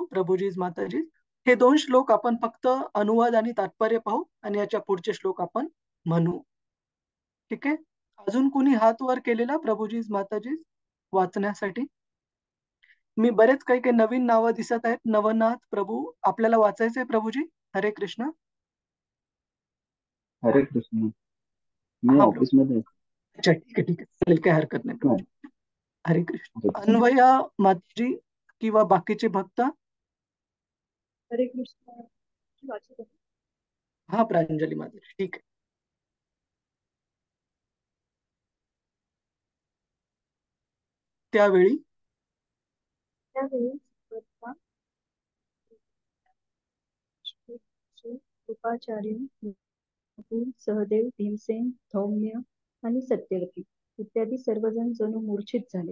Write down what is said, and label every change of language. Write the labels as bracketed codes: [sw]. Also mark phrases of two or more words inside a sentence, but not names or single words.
[mr] प्रभुजी माताजी, हे 2 श्लोक आपण फक्त अनुवाद आणि तात्पर्य पाहू आणि याच्या पुढचे श्लोक आपण म्हणू. ठीक आहे. अजून कुणी हात वर केलेला प्रभुजी माताजी वाचण्यासाठी? मी बरेच काही काही नवीन नावं दिसत आहेत. नवनाथ प्रभू, आपल्याला वाचायचंय प्रभुजी? हरे कृष्ण. हरे कृष्ण. मी हा ऑफिस मध्ये आहे. अच्छा, ठीक आहे ठीक आहे, चालेल, काही हरकत नाही हो. प्रभुजी. हरे कृष्ण. हरे कृष्ण. अन्वया माताजी किंवा बाकीचे भक्त? हरे कृष्ण. वाचत आहे. हा, प्रांजली माताजी, ठीक आहे. त्यावेळी त्यावेळी स्वतः श्री कृपाचार्य, नकुल, सहदेव, भीमसेन, धौम्य आणि सत्यवती इत्यादी सर्वजण जणू मूर्छित झाले.